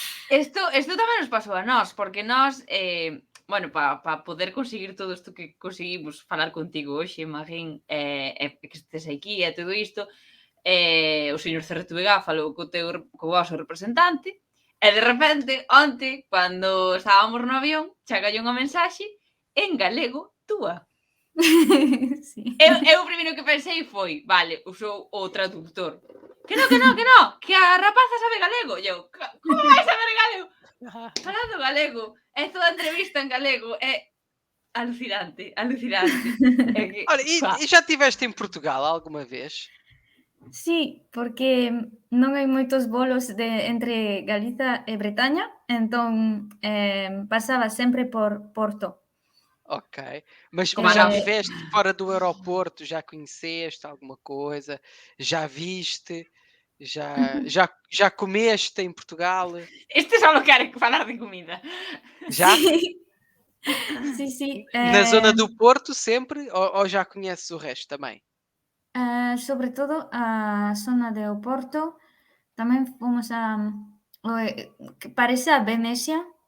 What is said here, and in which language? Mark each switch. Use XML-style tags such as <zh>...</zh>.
<gl>Isto tamén nos pasou a nós, porque nós, bueno, para poder conseguir todo isto que conseguimos falar contigo hoxe, Magín, que estes aquí e todo isto, o señor CRTVG falou co vosso representante, e de repente, onte, cando estábamos no avión, chegallou unha mensaxe en galego túa. Sí. Eu o primeiro que pensei foi, vale, usou o traductor. Que no, que a rapaza sabe galego. E eu, como vai saber galego? Falando galego, é toda entrevista en galego, é alucinante. É que,</gl> <pt>Olha, e já estiveste em Portugal alguma vez?</pt> <gl>Sí, porque non hai moitos volos entre Galiza e Bretaña, entón pasaba sempre por Porto.</gl> <pt>Ok, mas</pt> <gl>Como a</gl> <pt>já</pt> <gl>nós.</gl> <pt>estiveste fora do aeroporto, já conheceste alguma coisa, já viste, já comeste em Portugal,</pt> <gl>Este só quere falar de comida.</gl> <pt>já?</pt> <gl>Sí.</gl> <pt>Na zona do Porto sempre, ou já conheces o resto também?</pt> <gl>Sobre todo a zona de Oporto, tamén fomos que parece a Venecia,</gl>